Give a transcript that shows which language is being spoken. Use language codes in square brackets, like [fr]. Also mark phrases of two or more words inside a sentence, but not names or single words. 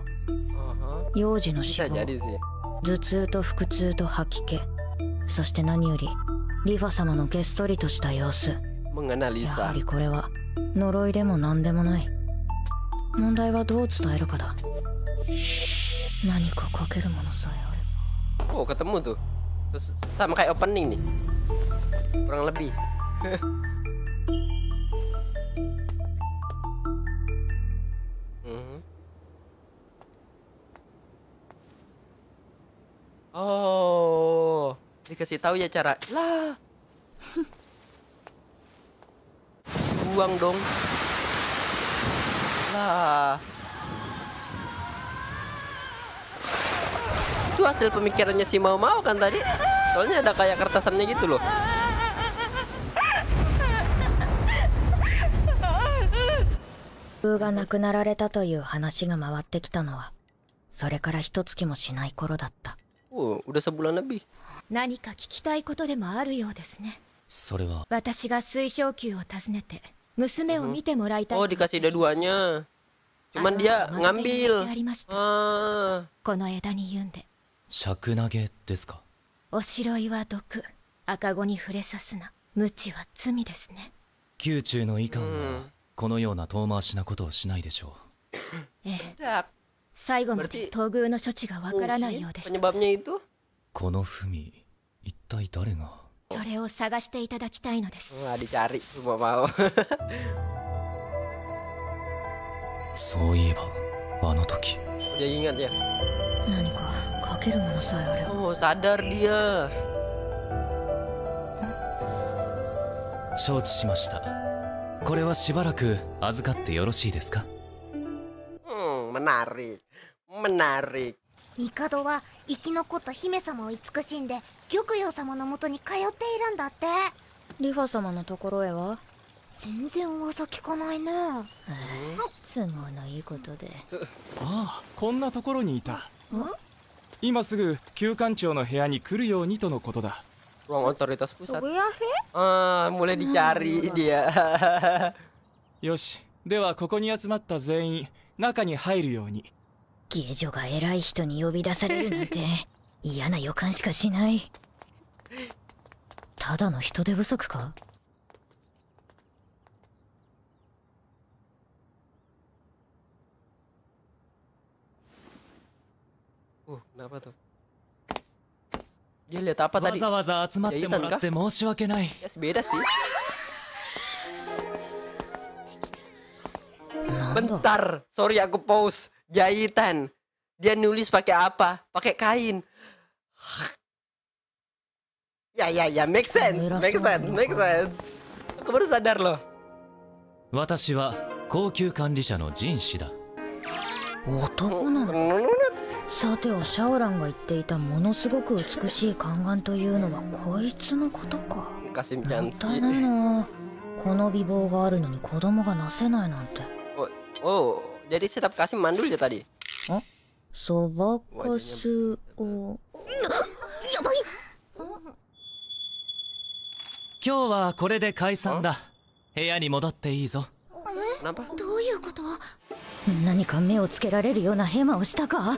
[ja] 幼児の死亡、頭痛と腹痛と吐き気、そして何よりリファ様のげっそりとした様子。やはりこれは呪いでも何でもない。問題はどう伝えるかだ。何かかけるものさえあれば。 [id] Oh, ketemu tuh. Sama kayak opening nih. Kurang lebih. Oh, dikasih tahu ya cara. Lah. Buang dong. Lah. Itu hasil pemikirannya si Mau kan tadi. Soalnya ada kayak kertasannya gitu loh. [ja] が亡くなられたという話が回ってきたのはそれから一月もしない頃だった。 [id] udah sebulan lebih. [ja] 何か聞きたいことでもあるようですね。それは私が水晶宮を訪ねて娘を見てもらいたい。 [id] Oh, dikasih dua-duanya. Cuman dia ngambil. [ja] この枝に言うんで。尺投げですか？おしろいは毒、赤子に触れさすな、無知は罪ですね。宮中の医官はこのような遠回しなことをしないでしょう。最後まで東宮の処置がわからないようでした。この文、一体誰が？それを探していただきたいのです。そういえばあの時。何かかけるものさえあれば。 [id] Oh, sadar dia. [ja] 承知しました。これはしばらく預かってよろしいですか [id] ？menarik. Menarik. [ja] 帝は生き残った姫様を慈しんで玉葉様のもとに通っているんだって。リファ様のところへは全然噂聞かないね。都合のいいことで。ああ、こんなところにいた。今すぐ旧館長の部屋に来るようにとのことだ。 [id] Ruang otoritas pusat. Mulai dicari dia. [ja] よし、ではここに集まった全員中に入るように。下女が偉い人に呼び出されるなんて嫌な予感しかしない。ただの人手不足か？ [id] Kenapa tuh? Dia lihat apa tadi? [ja] わざわざ集まってもらって申し訳ない。 [id] Ya, beda sih. Bentar, sorry aku pause. Jahitan. Dia nulis pakai apa? Pakai kain. Ya, [en] make sense, make sense, make sense. [id] Aku baru sadar loh. [ja] 私は高級管理者のジン氏だ。男なの？さてはシャオランが言っていたものすごく美しい宦官というのはこいつのことか。もったいないな。この美貌があるのに子供がなせないなんて。 [id] Oh, jadi setiap kasih mandul ya tadi? [ja] そばかすを。やばい。今日はこれで解散だ。部屋に戻っていいぞ。どういうこと？何か目をつけられるようなヘマをしたか？